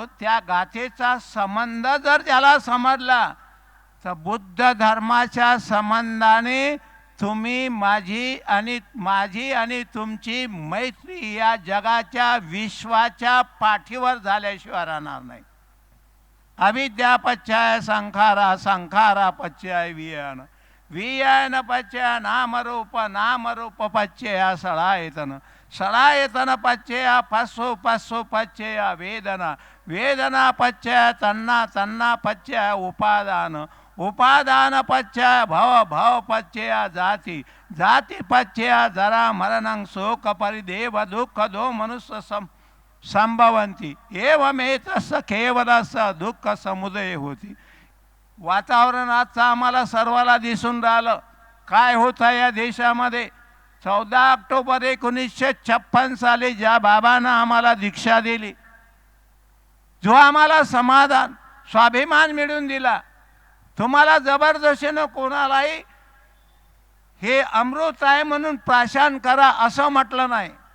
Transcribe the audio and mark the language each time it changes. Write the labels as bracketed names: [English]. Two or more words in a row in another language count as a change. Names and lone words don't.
[Marathi] त्या गाथेचा संबंध जर त्याला समजला तर बुद्ध धर्माच्या संबंधाने तुम्ही माझी आणि तुमची मैत्री या जगाच्या विश्वाच्या पाठीवर झाल्याशिवाय राहणार नाही. [Pali] अविद्यापच्चाय संखारा, संखारा पच्चाय वियन, वियन पच्चय नामरूप, नामरूप पच्चया सळायतन, सळायतन पच्चया पस्सु, पस्सु पच्चया वेदना, वेदना पच्चय तन्ना, तन्ना पच्चय उपादान, उपादान पच्चय भव, भव पच्चया जाति, जाति पच्चया जरा मरणं शोक परिदेव दुःख दो मनुष्य संभवंती एवमेतस्य केवलस्य दुःख समुदय होती. [Marathi] वातावरण आजचं आम्हाला सर्वाला दिसून राहिलं काय होत आहे या देशामध्ये. 14 ऑक्टोबर 1956 साली ज्या बाबांना आम्हाला दीक्षा दिली, जो आम्हाला समाधान स्वाभिमान मिळवून दिला, तुम्हाला जबरदस्तीनं कोणालाही हे अमृत आहे म्हणून प्राशन करा असं म्हटलं नाही.